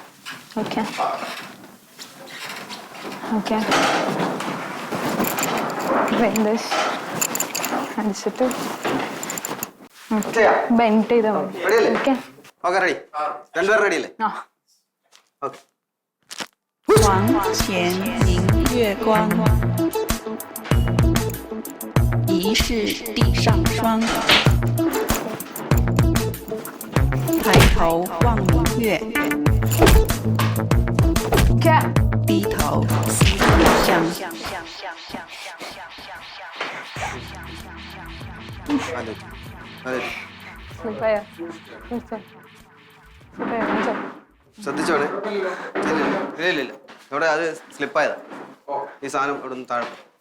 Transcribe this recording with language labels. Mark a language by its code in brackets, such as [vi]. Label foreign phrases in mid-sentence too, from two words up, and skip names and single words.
[ml] ഓക്കെ ഓക്കെ. അടിച്ചിട്ട് ബെൻഡ് ചെയ്താൽ മതി. ഓക്കെ ഓക്കെ, റെഡി? രണ്ടുപേരും റെഡി അല്ലേ? ഓക്കെ. [zh] 床前明月光，疑是地上霜。抬头望明月，低头思故乡。 [ml] ശ്രദ്ധിച്ചോണേ. ഇല്ല ഇവിടെ അത് സ്ലിപ്പായതാ. ഈ സാധനം ഇവിടെ നിന്ന് താഴെ.